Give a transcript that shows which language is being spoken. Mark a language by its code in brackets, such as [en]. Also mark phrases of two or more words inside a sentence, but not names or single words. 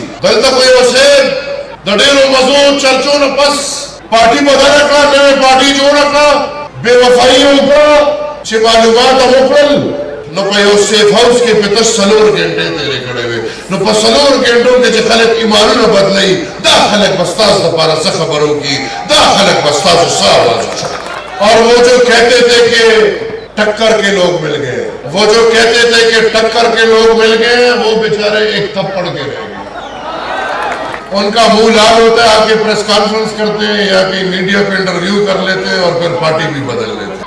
[ps] دلته خو یو صاحب د ډېرو مزو چرچو نه پس پارټي بدله کړه، نوې پارټي جوړه کړه، بې وفایي وکړه چې معلومات هم وکړل. نو په یو سیف هاوس کې پته 4 غنټې تېرې کړې وې. نو په 4 غنټو کې چې خلک ایمانونه بدلوي، دا خلک به ستاسو دپاره څه خبرو کي، دا خلک به ستاسو څه آواز وشي. [ur] اور وہ جو کہتے تھے کہ ٹکر کے لوگ مل گئے، وہ جو کہتے تھے کہ ٹکر کے لوگ مل گئے، وہ بیچارے ایک تھپڑ کے رہ گئے. ان کا منہ لال ہوتا ہے، آ کے پریس کانفرنس کرتے ہیں یا کہ میڈیا پہ انٹرویو کر لیتے ہیں اور پھر پارٹی بھی بدل لیتے ہیں.